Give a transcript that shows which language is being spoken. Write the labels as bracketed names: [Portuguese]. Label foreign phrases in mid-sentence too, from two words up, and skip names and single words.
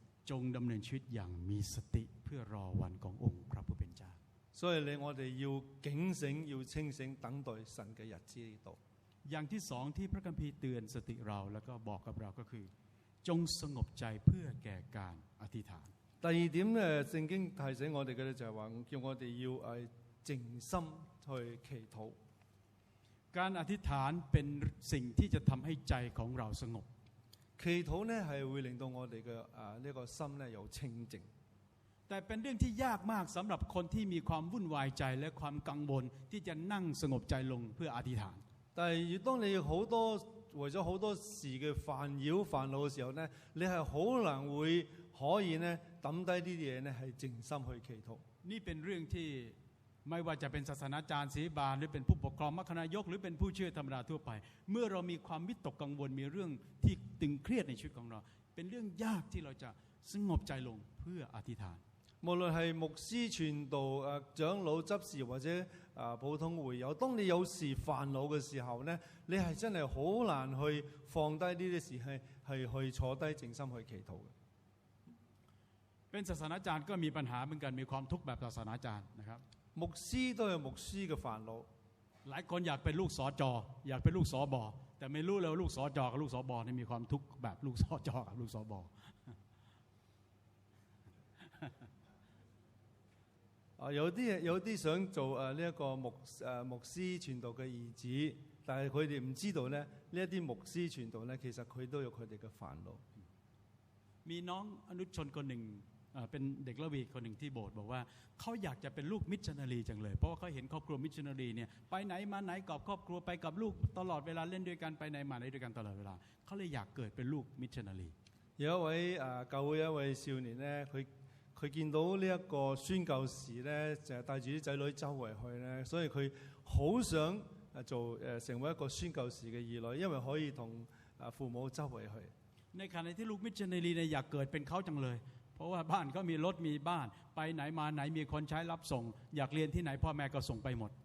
[Thai] จงดำเนินชีวิตอย่างมีสติเพื่อรอวันขององค์พระผู้เป็นเจ้า [Cantonese] 所以我哋要警醒，要清醒，等待神嘅日子嚟到。 [Thai] อย่างที่2ที่พระคัมภีร์เตือนสติเราแล้วก็บอกกับเราก็คือจงสงบใจเพื่อแก่การอธิษฐาน [Cantonese] 第二點咧，聖經提醒我哋嘅咧就係話，叫我哋要靜心去祈禱。 [Thai] การอธิษฐานเป็นสิ่งที่จะทำให้ใจของเราสงบ [Cantonese] 祈禱咧係會令到我哋嘅呢個心咧有清靜。 [Thai] แต่เป็นเรื่องที่ยากมากสำหรับคนที่มีความวุ่นวายใจและความกังวลที่จะนั่งสงบใจลงเพื่ออธิษฐาน [Cantonese] 但係當你為咗好多事嘅煩擾煩惱嘅時候咧，你係好難會可以咧抌低呢啲嘢咧係靜心去祈禱。 [Thai] นี่เป็นเรื่องที่ไม่ว่าจะเป็นศาสนาจารย์ศิบาลหรือเป็นผู้ปกครองมัคคณายกหรือเป็นผู้เชื่อธรรมดาทั่วไป เมื่อเรามีความวิตกกังวลมีเรื่องที่ตึงเครียดในชีวิตของเราเป็นเรื่องยากที่เราจะสงบใจลงเพื่ออธิษฐาน [Cantonese] 無論係牧師傳道、長老執事或者普通會友，當你有時煩惱嘅時候咧，你係真係好難去放低呢啲事，係去坐低靜心去祈禱嘅。 [Thai] เป็นศาสนาจารย์ก็มีปัญหาเหมือนกันมีความทุกข์แบบศาสนาจารย์นะครับ [Cantonese] 牧師都有牧師嘅煩惱。 [Thai] หลายคนอยากเป็นลูกสจอยากเป็นลูกสบแต่ไม่รู้เลยว่าลูกสจกับลูกสบนี่มีความทุกข์แบบลูกสจกับลูกสบ [Cantonese] 有啲想做呢一個牧師傳道嘅兒子，但係佢哋唔知道咧，呢一啲牧師傳道咧，其實佢都有佢哋嘅煩惱。 [Thai] มีน้องอนุชนคนหนึ่งเป็นเด็กละวีคนหนึ่งที่โบสถ์บอกว่าเขาอยากจะเป็นลูกมิชชันนารีจังเลยเพราะว่าเขาเห็นครอบครัวมิชชันนารีเนี่ยไปไหนมาไหนกับครอบครัวไปกับลูกตลอดเวลาเล่นด้วยกันไปไหนมาไหนด้วยกันตลอดเวลาเขาเลยอยากเกิดเป็นลูกมิชชันนารี [Cantonese] 有一位教會一位少年咧，佢見到呢一個宣教士咧，就係帶住啲仔女周圍去咧，所以佢好想成為一個宣教士嘅兒女，因為可以同父母周圍去。 [Thai] ในขณะที่ลูกมิชชันนารีเนี่ยอยากเกิดเป็นเขาจังเลยเพราะว่าบ้านก็มีรถมีบ้านไปไหนมาไหนมีคนใช้รับส่งอยากเรียนที่ไหนพ่อแม่ก็ส่งไปหมด